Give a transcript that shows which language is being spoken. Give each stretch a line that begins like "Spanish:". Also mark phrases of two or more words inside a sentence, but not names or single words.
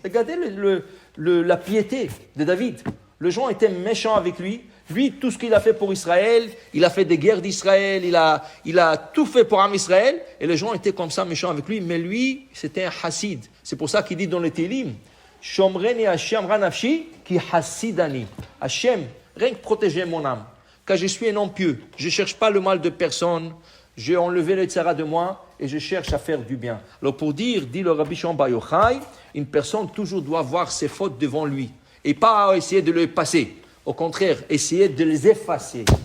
French: Regardez la piété de David. Les gens étaient méchants avec lui. Lui, tout ce qu'il a fait pour Israël, il a fait des guerres d'Israël, il a tout fait pour
Hebrew: עם ישראל.
French: Et les gens étaient comme ça méchants avec lui. Mais lui, c'était un hassid. C'est pour ça qu'il dit dans le Tehillim,
Hebrew: שומרני השם נפשי כי חסיד אני.
French: Hashem, rien que protéger mon âme. Car je suis un homme pieux. Je ne cherche pas le mal de personne. J'ai enlevé le tzara de moi et je cherche à faire du bien. Alors pour dire, dit le Rabbi Shimon Bar Yochai, une personne toujours doit voir ses fautes devant lui et pas essayer de les passer. Au contraire, essayer de les effacer.